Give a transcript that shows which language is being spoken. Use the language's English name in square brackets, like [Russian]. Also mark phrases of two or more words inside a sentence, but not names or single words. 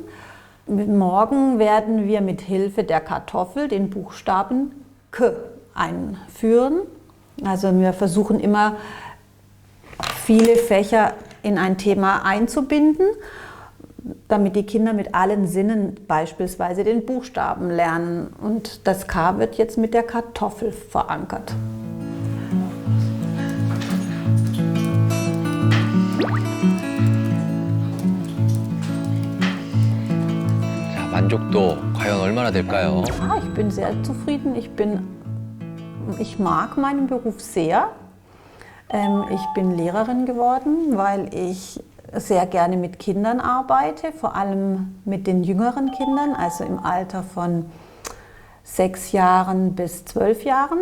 [German] Morgen werden wir mit Hilfe der Kartoffel den Buchstaben K einführen. Also wir versuchen immer viele Fächer in ein Thema einzubinden, damit die Kinder mit allen Sinnen beispielsweise den Buchstaben lernen. Und das K wird jetzt mit der Kartoffel verankert. [Korean] 만족도 과연 얼마나 될까요? [German] Ich bin sehr zufrieden. Ich mag meinen Beruf sehr. Ich bin Lehrerin geworden, weil ich sehr gerne mit Kindern arbeite, vor allem mit den jüngeren Kindern, also im Alter von 6 Jahren bis 12 Jahren.